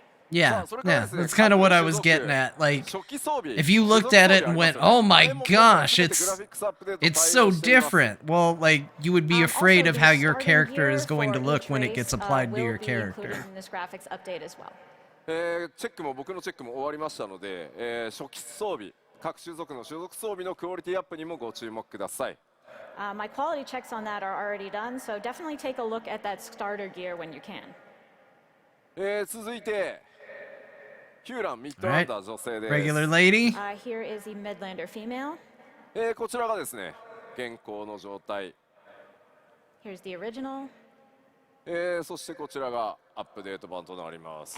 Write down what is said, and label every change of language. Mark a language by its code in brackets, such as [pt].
[en] Yeah, that's kind of what I was getting at. Like, if you looked at it and went, oh my gosh, it's so different. Well, like, you would be afraid of how your character is going to look when it gets applied to your character. In this graphics update as well. [ja] チェックも僕のチェックも終わりましたので、初期装備、各種族の所属装備のクオリティアップにもご注目ください。 [en] My quality checks on that are already done, so definitely take a look at that starter gear when you can. [ja] 続いて、ヒューランミッドランダー女性です。 [en] Regular lady. Here is the Midlander female. [ja] こちらがですね、現行の状態。 [en] Here's the original. [ja] そしてこちらがアップデート版となります。